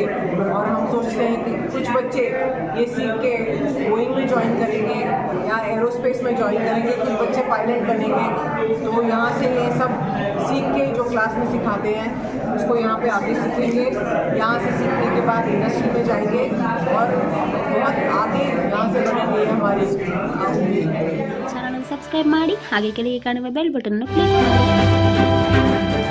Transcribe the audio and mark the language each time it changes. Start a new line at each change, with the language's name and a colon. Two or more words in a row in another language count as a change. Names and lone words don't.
Hindi: और हम सोचते हैं कि कुछ बच्चे ये सीख के बोइंग में ज्वाइन करेंगे या एरोस्पेस में ज्वाइन करेंगे, कुछ बच्चे पायलट बनेंगे. तो यहाँ से ये सब सीख के जो क्लास में सिखाते हैं उसको यहाँ पे आगे सीखेंगे. यहाँ से सीखने के बाद इंडस्ट्री में जाएंगे और बहुत आगे यहाँ से बढ़ेंगे. हमारी
Kannada: ಚಾನಲ್ ಸಬ್ಸ್ಕ್ರೈಬ್ ಮಾಡಿ, ಹಾಗೆ ಕೆಳಗೆ ಕಾಣುವ ಬೆಲ್ ಬಟನ್ ಅನ್ನು ಕ್ಲಿಕ್ ಮಾಡಿ.